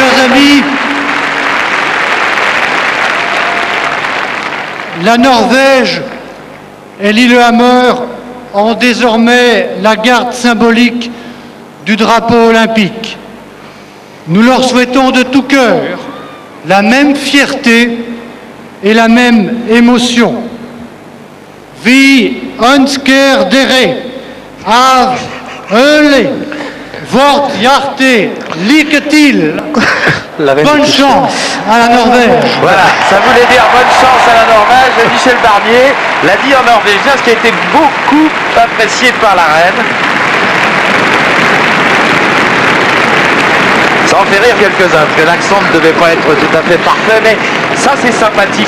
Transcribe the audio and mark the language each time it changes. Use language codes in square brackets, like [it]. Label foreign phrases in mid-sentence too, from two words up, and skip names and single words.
[fr] Chers amis, la Norvège et Lillehammer ont désormais la garde symbolique du drapeau olympique. Nous leur souhaitons de tout cœur la même fierté et la même émotion. [no] wie önsker dere av öle, vårt hjerte lykke til. [fr] Bonne chance à la Norvège. Voilà, ça voulait dire bonne chance à la Norvège. Et Michel Barnier l'a dit en norvégien, ce qui a été beaucoup apprécié par la reine. Ça en fait rire quelques-uns, parce que l'accent ne devait pas être tout à fait parfait, mais ça c'est sympathique.